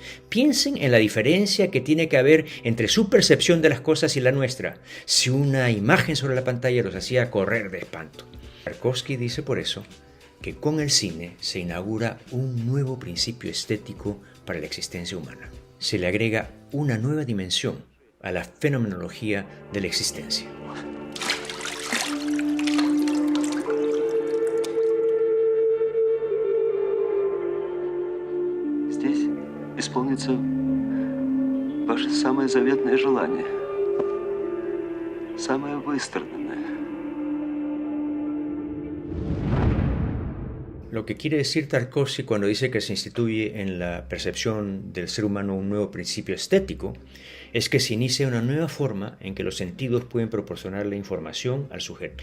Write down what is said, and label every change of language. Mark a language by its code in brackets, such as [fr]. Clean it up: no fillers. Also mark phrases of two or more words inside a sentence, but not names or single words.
[es] Piensen en la diferencia que tiene que haber entre su percepción de las cosas y la nuestra, si una imagen sobre la pantalla los hacía correr de espanto. Tarkovsky dice por eso que con el cine se inaugura un nuevo principio estético para la existencia humana. Se le agrega una nueva dimensión a la fenomenología de la existencia. [ru] Здесь исполнится ваше самое заветное желание, самое выстраданное. [es] Lo que quiere decir Tarkovsky cuando dice que se instituye en la percepción del ser humano un nuevo principio estético es que se inicia una nueva forma en que los sentidos pueden proporcionarle información al sujeto.